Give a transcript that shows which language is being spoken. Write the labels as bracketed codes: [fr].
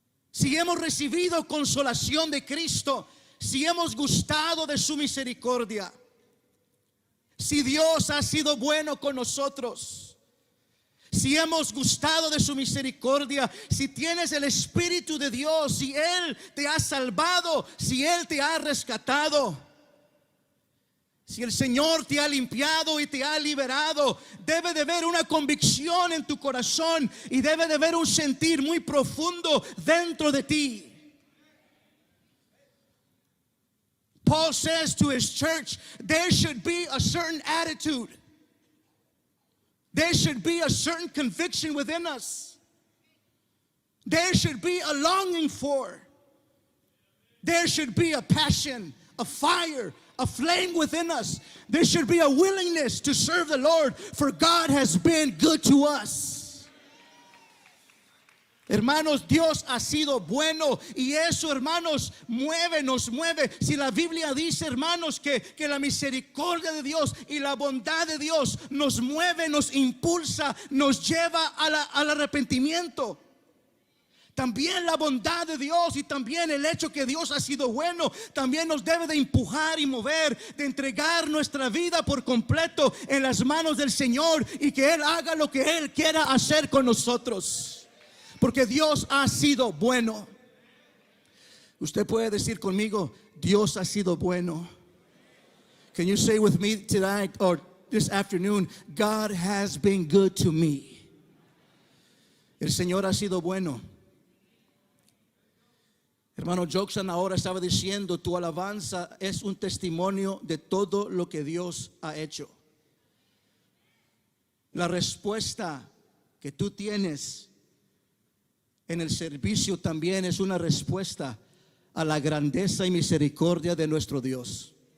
[es] si hemos recibido consolación de Cristo, si hemos gustado de su misericordia, si Dios ha sido bueno con nosotros, si hemos gustado de su misericordia, si tienes el Espíritu de Dios, si Él te ha salvado, si Él te ha rescatado, si el Señor te ha limpiado y te ha liberado, debe de haber una convicción en tu corazón y debe de haber un sentir muy profundo dentro de ti. [en] Paul says to his church, there should be a certain attitude. There should be a certain conviction within us. There should be a longing for. There should be a passion, a fire, a flame within us. There should be a willingness to serve the Lord, for God has been good to us. [es] Hermanos, Dios ha sido bueno, y eso, hermanos, nos mueve. Si la Biblia dice, hermanos, que la misericordia de Dios y la bondad de Dios nos mueve, nos impulsa, nos lleva al arrepentimiento. También la bondad de Dios y también el hecho que Dios ha sido bueno también nos debe de empujar y mover, de entregar nuestra vida por completo en las manos del Señor y que Él haga lo que Él quiera hacer con nosotros. Porque Dios ha sido bueno. Usted puede decir conmigo: Dios ha sido bueno. [en] Can you say with me tonight or this afternoon, God has been good to me? [es] El Señor ha sido bueno. Hermano Jackson ahora estaba diciendo: tu alabanza es un testimonio de todo lo que Dios ha hecho. La respuesta que tú tienes en el servicio también es una respuesta a la grandeza y misericordia de nuestro Dios.